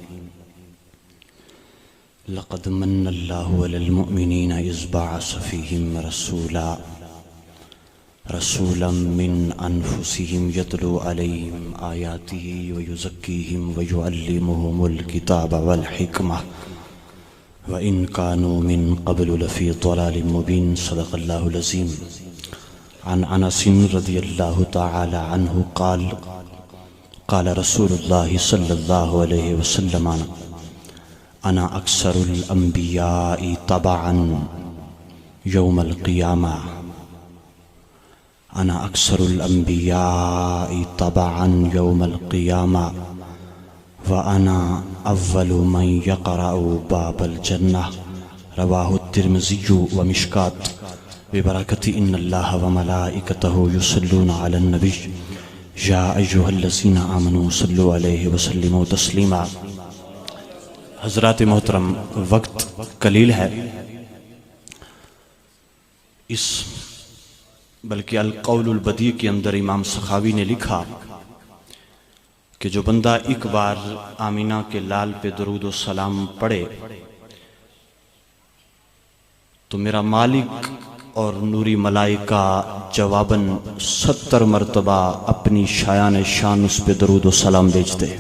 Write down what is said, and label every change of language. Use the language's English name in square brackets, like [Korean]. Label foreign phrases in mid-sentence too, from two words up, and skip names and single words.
[Arabic] لقد من الله على المؤمنين إذ بعث فيهم رسولا من أنفسهم يتلو عليهم آياته ويزكيهم ويعلمهم الكتاب والحكمة وإن كانوا من قبل لفي ضلال مبين. صدق الله العظيم. عن أنس رضي الله تعالى عنه قال قال رسول الله صلى الله عليه وسلم أنا أكثر الأنبياء تبعا يوم القيامة أنا أكثر الأنبياء تبعا يوم القيامة وأنا أول من يقرع باب الجنة. رواه ترمذي ومشكاة ببركة إن الله وملائكته يصلون على النبي يا أيها الذين آمنوا صلوا عليه وسلموا تسليما. [Urdu] حضرات محترم، وقت قلیل ہے. اس بلکہ القول البدیع کے اندر امام سخاوی نے لکھا کہ جو بندہ ایک بار آمنہ کے لال پہ درود و سلام پڑھے تو میرا مالک اور نوری ملائکہ جواباً 70 مرتبہ اپنی شایان شان اس پہ درود و سلام بھیجتے ہیں.